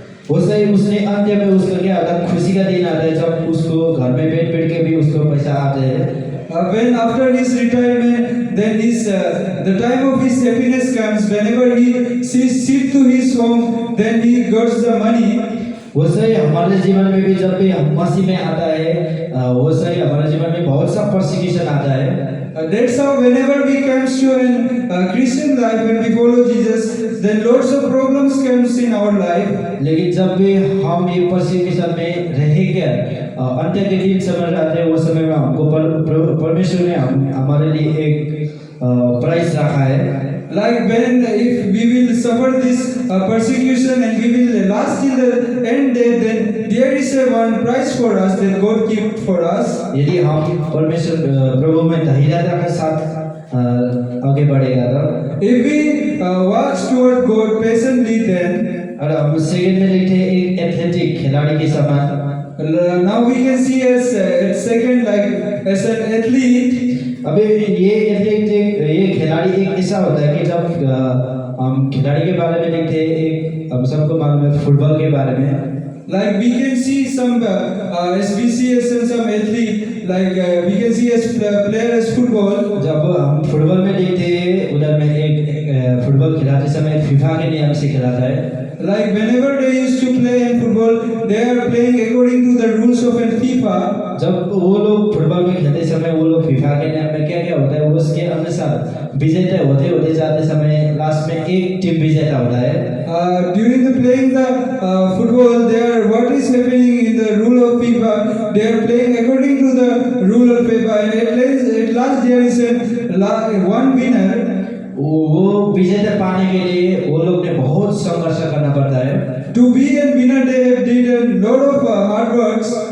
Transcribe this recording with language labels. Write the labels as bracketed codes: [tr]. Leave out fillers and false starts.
[hi] उसने अंत में उसका क्या आता है? खुशी का दिन आता है जब उसको घर में बैठ के भी उसको पैसा आते हैं। [en] When after his retirement, then the time of his happiness comes. Whenever he sit to his home, then he gets the money. [hi] वैसे हमारे जीवन में भी जब भी हम मसीह में आता है वैसे ही हमारे जीवन में बहुत सा परसिक्यूशन आता है। [en] That's how whenever we comes to a Christian life and we follow Jesus, then lots of problems comes in our life. [hi] लेकिन जब भी हम ये परसिक्यूशन में रहेंगे अंत के दिन समय आते हैं, वो समय में हमको परमेश्वर ने हमारे लिए एक प्राइस रखा है। [en] Like when if we will suffer this persecution and we will last till the end, then there is a one prize for us that God kept for us. [hi] यदि हम परमेश्वर प्रभु में धैर्यता के साथ आगे बढ़ेगा तो [en] If we watch toward God patiently, then [hi] और हम सेकंड में देखते हैं एक एथलेटिक खिलाड़ी के समान। [en] now we can see as second like as an athlete. [hi] अबे ये खिलाड़ी एक ऐसा होता है कि जब हम खिलाड़ी के बारे में देखते हैं, एक हम सबको मालूम है फुटबॉल के बारे में। [en] Like we can see some as we see as some athlete, like we can see as player as football. [hi] जब हम फुटबॉल में देखते हैं उधर में एक फुटबॉल खिलाते समय फीफा के नियम से खिलाता है। [en] Like whenever they used to play in football, they are playing according to the rules of FIFA. [hi] जब वो लोग फुटबॉल में खेलते समय वो लोग फीफा के नियम में क्या होता है उसके अनुसार विजेता होते जाते समय लास्ट में एक टीम विजेता होता है। [en] During the playing the football, there what is happening in the rule of FIFA, they are playing according to the rule of FIFA, and at last there is a one winner. [hi] वो विजेता पाने के लिए वो लोग ने बहुत संघर्ष करना पड़ता है। [en] To be a winner, they have did a lot of hard works.